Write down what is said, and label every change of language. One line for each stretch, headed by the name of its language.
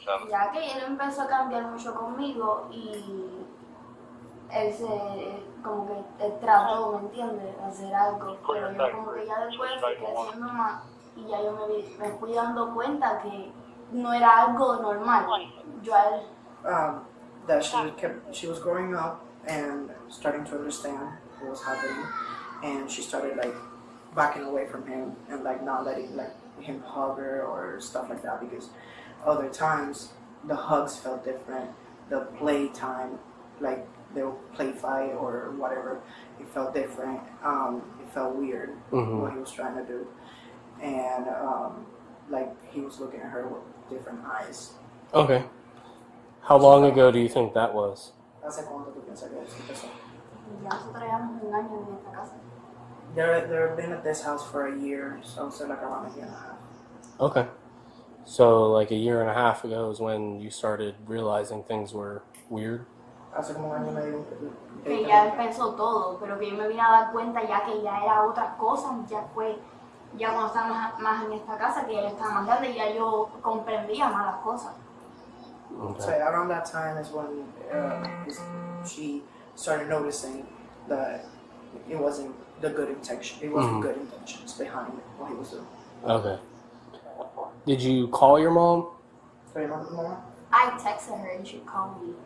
Spanish: Ya que él empezó a cambiar mucho conmigo y él como que él trató, ¿me entiendes?, hacer algo, pero yo como que ya después fui creciendo más y ya yo me fui dando cuenta que no era algo normal. Yo a él
English: That she was growing up and starting to understand what was happening, and she started like backing away from him and like not letting like him hug her or stuff like that, because other times the hugs felt different, the play time, like they would play fight or whatever, it felt different. It felt weird what he was trying to do, and like he was looking at her with different eyes. Okay. How long ago do you think that was?
Spanish: ¿Hace cuánto tú piensas que eso empezó? ya nosotros llevamos un año en esta casa.
English: They've been at this house for a year, so like around a year and a half. Okay. So like a year and a half ago is when you started realizing things were weird?
Spanish: Hace como un año y medio. Que ya empezó todo, pero que yo me vine a dar cuenta ya que ya era otras cosas, ya cuando estábamos más en esta casa, que ya estaba más grande, ya yo comprendía más las cosas.
English: Okay. So around that time is when she started noticing that it wasn't the good intention. It wasn't good intentions behind what he was doing. Okay. Did you call your mom? So you remember the moment? I texted her and she called me.